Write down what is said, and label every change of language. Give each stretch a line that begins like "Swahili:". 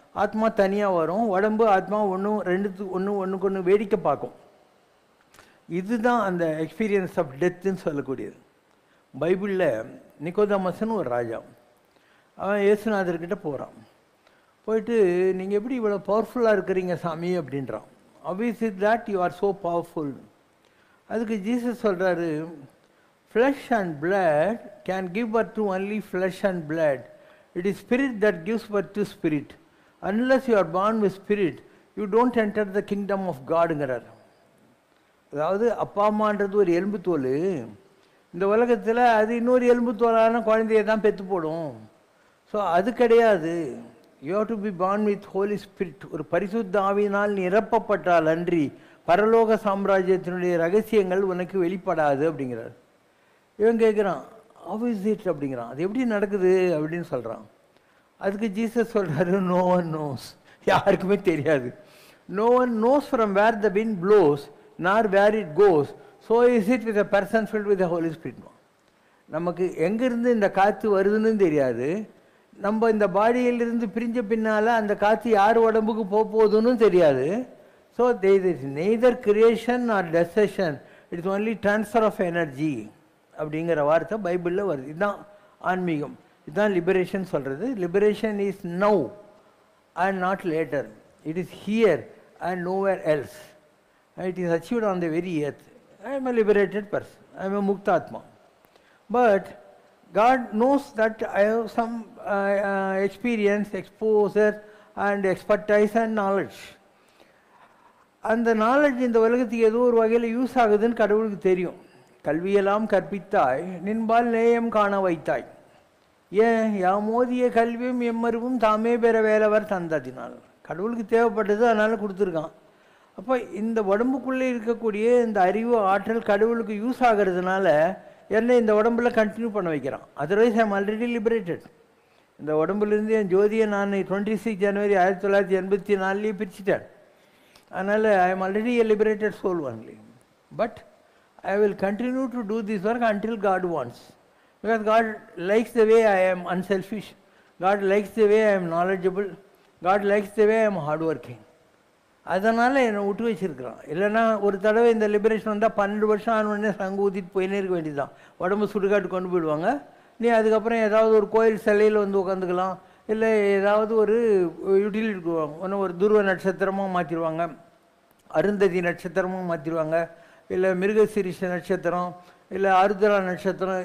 Tamil: ஆத்மா தனியாக வரும். உடம்பு ஆத்மா ஒன்றுக்கு ஒன்று வேடிக்கை பார்க்கும். இதுதான் அந்த
English: experience of டெத்துன்னு
Tamil: சொல்லக்கூடியது. பைபிளில் நிக்கோதேமஸ்னு ஒரு ராஜா, அவன் இயேசுநாதர்கிட்ட போகிறான். போயிட்டு நீங்கள் எப்படி இவ்வளோ பவர்ஃபுல்லாக இருக்கிறீங்க சாமி அப்படின்றான்.
English: Obvious is that you are so powerful.
Tamil: அதுக்கு ஜீசஸ் சொல்கிறாரு,
English: flesh and blood can give birth to only flesh and blood. It is spirit that gives birth to spirit. Unless you are born with spirit, you don't enter the kingdom of God-ங்கிறார்.
Tamil: அதாவது அப்பா அம்மான்றது ஒரு எலும்பு தோல். இந்த உலகத்தில் அது இன்னொரு எலும்பு தோலான குழந்தைய தான் பெற்று போடும்.
English: so
Tamil: அது கிடையாது.
English: You have to be born with holy spirit.
Tamil: ஒரு பரிசுத்த ஆவியினால் நிரப்பப்பட்டால் அன்றி பரலோக சாம்ராஜ்யத்தினுடைய ரகசியங்கள் உனக்கு வெளிப்படாது அப்படிங்கிறார். இவன் கேட்குறான்,
English: how is it
Tamil: அப்படிங்கிறான். அது எப்படி நடக்குது அப்படின்னு சொல்கிறான். அதுக்கு ஜீசஸ் சொல்கிறாரு,
English: no one knows.
Tamil: யாருக்குமே தெரியாது.
English: No one knows from where the wind blows nor where it goes. So is it with a person filled with the Holy Spirit.
Tamil: நமக்கு எங்கேருந்து இந்த காற்று வருதுன்னு தெரியாது. நம்ம இந்த பாடியிலிருந்து பிரிஞ்ச பின்னால் அந்த காற்று யார் உடம்புக்கு போகுதுன்னு தெரியாது.
English: So there is neither creation nor destruction. It's only transfer of energy
Tamil: அப்படிங்கிற வார்த்தை பைபிளில் வருது. இதுதான் ஆன்மீகம், இதுதான் லிபரேஷன் சொல்கிறது.
English: Liberation is now and not later. It is here and nowhere else. It is achieved on the very earth. I am a liberated person. I am a Muktatma. But God knows that I have some experience, exposure and expertise and knowledge.
Tamil: அந்த knowledge இந்த உலகத்துக்கு ஏதோ ஒரு வகையில் use ஆகுதுன்னு கடவுளுக்கு தெரியும். கல்வியெல்லாம் கற்பித்தாய், நின்பால் நேயம் காண வைத்தாய். ஏன் யாமோதிய கல்வியும் எம்மருவும் தாமே பெற வேலவர் தந்ததினால். கடவுளுக்கு தேவைப்பட்டது அதனால் கொடுத்துருக்கான். அப்போ இந்த உடம்புக்குள்ளே இருக்கக்கூடிய இந்த அறிவு ஆற்றல் கடவுளுக்கு யூஸ் ஆகிறதுனால என்னை இந்த உடம்புல கண்டினியூ பண்ண வைக்கிறான்.
English: Otherwise I am already liberated.
Tamil: இந்த உடம்புலேருந்து என் ஜோதியை நான் 26 ஜனவரி 1984 பிரிச்சுட்டேன். அதனால்
English: I am already a liberated soul only. But I will continue to do this work until God wants. Because God likes the way I am unselfish. God likes the way I am knowledgeable. God likes the way I am hardworking.
Tamil: அதனால் என்னை விட்டு வச்சுருக்கிறான். இல்லைன்னா ஒரு தடவை இந்த liberation வந்தால் 12 வருஷம் ஆனோடனே சங்கு ஊற்றிட்டு போயினே இருக்க வேண்டியதுதான். உடம்பு சுடுகாட்டு கொண்டு போயிடுவாங்க. நீ அதுக்கப்புறம் ஏதாவது ஒரு கோயில் சிலையில் வந்து உட்காந்துக்கலாம், இல்லை ஏதாவது ஒரு யூட்டிலிட்டி கொடுவாங்க. ஒன்று ஒரு துருவ நட்சத்திரமாக மாற்றிடுவாங்க, அருந்ததி நட்சத்திரமாக மாற்றிடுவாங்க, இல்லை மிருகசீரிஷ நட்சத்திரம், இல்லை ஆருத்ரா நட்சத்திரம்.